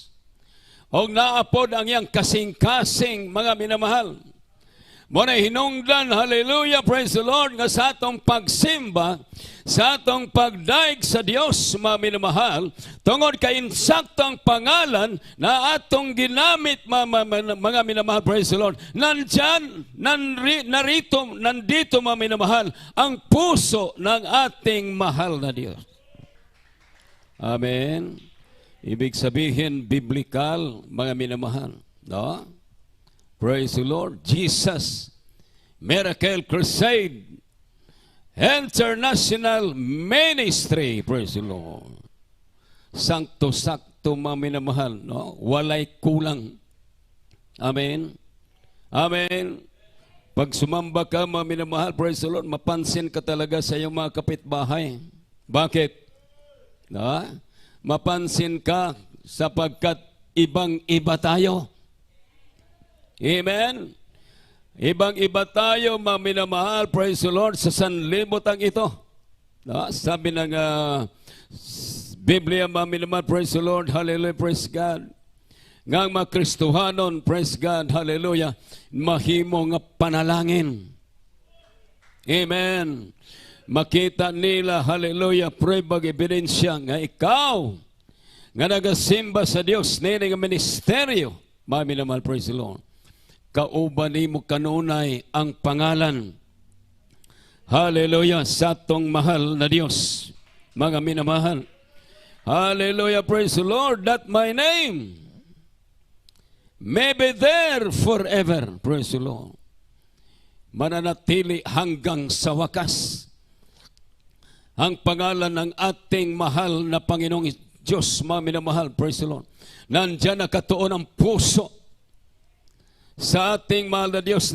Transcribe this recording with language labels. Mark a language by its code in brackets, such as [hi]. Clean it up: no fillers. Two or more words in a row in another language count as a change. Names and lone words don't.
[ceb] O naapod ang iyang kasing-kasing, mga minamahal. Muna hinungdan, hallelujah, [en] praise the Lord, [ceb] nga sa atong pagsimba, sa atong pagdaig sa Dios, mga minamahal, tungod kay insaktong pangalan na atong ginamit, mga minamahal, [en] praise the Lord. [tl] Nandyan, nandito, mga minamahal, ang puso ng ating mahal na Dios. Amen. Ibig sabihin, biblical, mga minamahal. No? [en] Praise the Lord. [tl] Jesus, Miracle Crusade, International Ministry. Praise the Lord. Sakto-sakto, mga minamahal. [ceb] No? Walay kulang. Amen. Amen. [tl] Pag sumamba ka, mga minamahal, [en] praise the Lord, [tl] mapansin ka talaga sa iyong mga kapitbahay. Bakit? No? Mapansin ka sapagkat ibang-iba tayo. Amen? Ibang-iba tayo, mga minamahal, [en] praise the Lord, [tl] sa sanlibutan ito. No? Sabi ng Biblia, mga minamahal, [en] praise the Lord, hallelujah, praise God. [ceb] Ngang mga Kristohanon, [en] praise God, [ceb] hallelujah, mahimo nga panalangin. Amen. Makita nila, hallelujah, pruebag ebidensya nga ikaw nga nagasimba sa Dios nini nga ministeryo, mga minamahal, [en] praise the Lord. [ceb] Kauban nimo kanunay ang pangalan, hallelujah, sa atong mahal na Dios, mga minamahal. [en] Hallelujah, praise the Lord, that my name may be there forever, praise the Lord. [tl] Mananatili hanggang sa wakas ang pangalan ng ating mahal na Panginoong Diyos, mga minamahal, [en] praise the Lord. [tl] Nandyan nakatuon ang puso sa ating mahal na Diyos.